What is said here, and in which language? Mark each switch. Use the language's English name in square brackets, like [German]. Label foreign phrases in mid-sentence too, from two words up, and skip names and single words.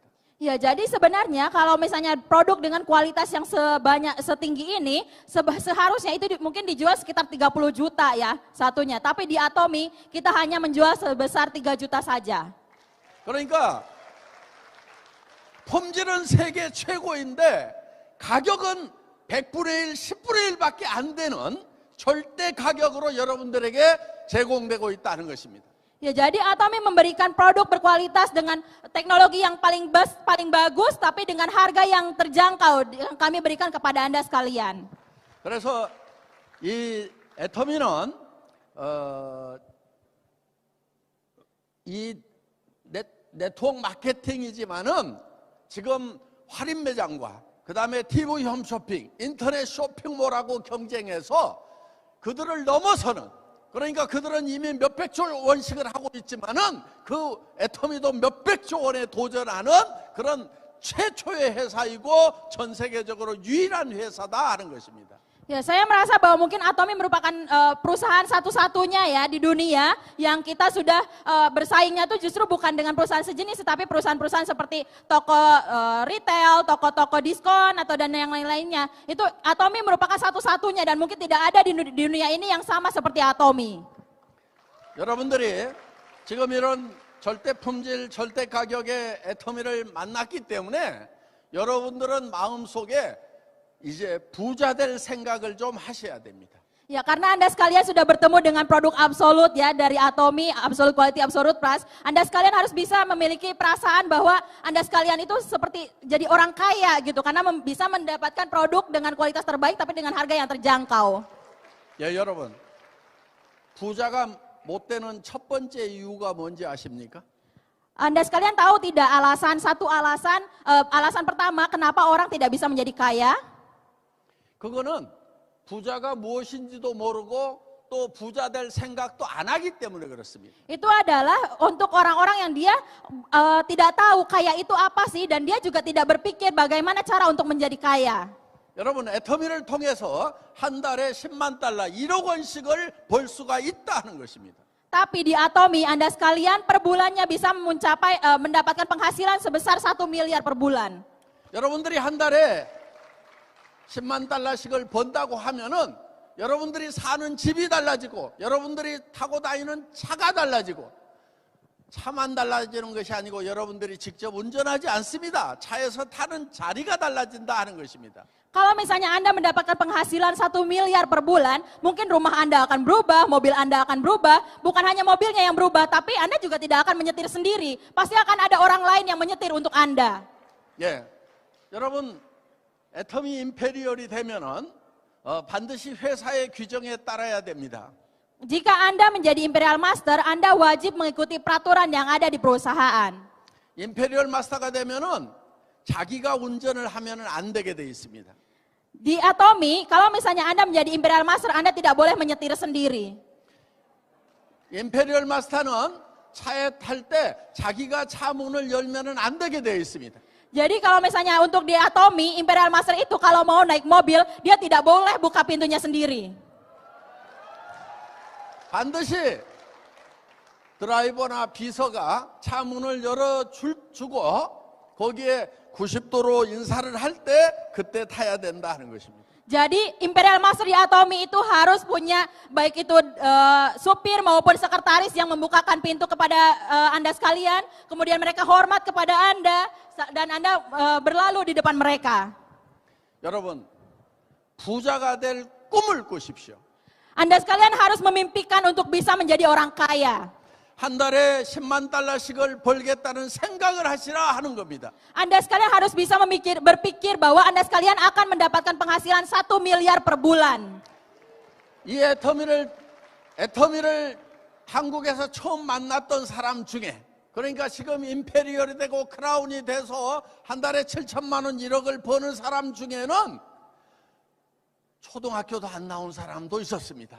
[Indonesian] Ya, jadi sebenarnya kalau misalnya produk dengan kualitas yang setinggi ini, seharusnya itu mungkin dijual sekitar 30 juta ya satunya. Tapi di Atomy kita hanya menjual sebesar 3 juta saja. [Korean] 그러니까 품질은 세계 최고인데 가격은 100분의 1, 10분의 1밖에 안 되는 절대 가격으로 여러분들에게 제공되고 있다는 것입니다. [Indonesian] Ya, jadi Atomy memberikan produk berkualitas dengan teknologi yang paling bagus, tapi dengan harga yang terjangkau yang kami berikan kepada Anda sekalian. [Korean] 그래서 이 애터미는 이 네트워크 마케팅이지만은 지금 할인 매장과 그 다음에 TV 홈쇼핑, 인터넷 쇼핑몰하고 경쟁해서 그들을 넘어서는, 그러니까 그들은 이미 몇백조 원씩을 하고 있지만은 그 애터미도 몇백조 원에 도전하는 그런 최초의 회사이고 전 세계적으로 유일한 회사다 하는 것입니다. [Indonesian] Ya, saya merasa bahwa mungkin Atomy merupakan perusahaan satu-satunya ya di dunia yang kita sudah bersaingnya tuh justru bukan dengan perusahaan sejenis, tetapi perusahaan-perusahaan seperti toko retail, toko-toko diskon atau dan yang lain-lainnya. Itu Atomy merupakan satu-satunya dan mungkin tidak ada di dunia ini yang sama seperti Atomy. [Korean] 여러분들이 지금 이런 절대 품질, 절대 가격의 애터미를 만났기 때문에 여러분들은 마음속에 이제 부자 될 생각을 좀 하셔야 됩니다. [Indonesian] Ya, karena Anda sekalian sudah bertemu dengan produk Absolut ya dari Atomy, [English] Absolute Quality, Absolute Price. [Indonesian] Anda sekalian harus bisa memiliki perasaan bahwa Anda sekalian itu seperti jadi orang kaya gitu, karena bisa mendapatkan produk dengan kualitas terbaik tapi dengan harga yang terjangkau. [Korean] 예, 여러분, 부자가 못 되는 첫 번째 이유가 뭔지 아십니까? [Indonesian] Anda sekalian tahu tidak alasan pertama kenapa orang tidak bisa menjadi kaya? [Korean] 그거는 부자가 무엇인지도 모르고 또 부자 될 생각도 안 하기 때문에 그렇습니다. [Indonesian] Itu adalah untuk orang-orang yang dia tidak tahu kaya itu apa sih, dan dia juga tidak berpikir bagaimana cara untuk menjadi kaya. [Korean] 여러분, 애터미를 통해서 한 달에 10만 달러, 1억 원씩을 벌 수가 있다는 것입니다. [Indonesian] Tapi di Atomy Anda sekalian per bulannya bisa mendapatkan penghasilan sebesar 1 miliar per bulan. [Korean] 여러분들이 한 달에 10만 달러씩을 번다고 하면은 여러분들이 사는 집이 달라지고 여러분들이 타고 다니는 차가 달라지고, 차만 달라지는 것이 아니고 여러분들이 직접 운전하지 않습니다. 차에서 타는 자리가 달라진다 하는 것입니다. [Indonesian] Kalau misalnya Anda mendapatkan penghasilan 1 miliar per bulan, mungkin rumah Anda akan berubah, mobil Anda akan berubah, bukan hanya mobilnya yang berubah, tapi Anda juga tidak akan menyetir sendiri. Pasti akan ada orang lain yang menyetir untuk Anda. [Korean] 예, 여러분, 애터미 임페리얼이 되면은 반드시 회사의 규정에 따라야 됩니다. [Indonesian] Jika Anda menjadi Imperial Master, Anda wajib mengikuti peraturan yang ada di perusahaan. [Korean] 임페리얼 마스터가 되면은 자기가 운전을 하면은 안 되게 돼 있습니다. [Indonesian] Di Atomy, kalau misalnya Anda menjadi Imperial Master, Anda tidak boleh menyetir sendiri. [Korean] 임페리얼 마스터는 차에 탈 때 자기가 차 문을 열면은 안 되게 돼 있습니다. [Indonesian] Jadi kalau misalnya untuk di Atomy, Imperial Master itu kalau mau naik mobil, dia tidak boleh buka pintunya sendiri. [Korean] 반드시 드라이버나 비서가 차 문을 열어주고 거기에 90도로 인사를 할 때 그때 타야 된다 하는 것입니다. [Indonesian] Jadi Imperial Master di Atomy itu harus punya baik itu supir maupun sekretaris yang membukakan pintu kepada Anda sekalian, kemudian mereka hormat kepada Anda dan Anda berlalu di depan mereka. [Korean] 여러분, 부자가 될 꿈을 꾸십시오. [Indonesian] Anda sekalian harus memimpikan untuk bisa menjadi orang kaya. [Korean] 한 달에 10만 달러씩을 벌겠다는 생각을 하시라 하는 겁니다. [Indonesian] Anda sekalian harus bisa berpikir bahwa Anda sekalian akan mendapatkan penghasilan 1 miliar per bulan. [Korean] 이 애터미를 한국에서 처음 만났던 사람 중에, 그러니까 지금 임페리얼이 되고 크라운이 돼서 한 달에 7천만 원 1억을 버는 사람 중에는 초등학교도 안 나온 사람도 있었습니다.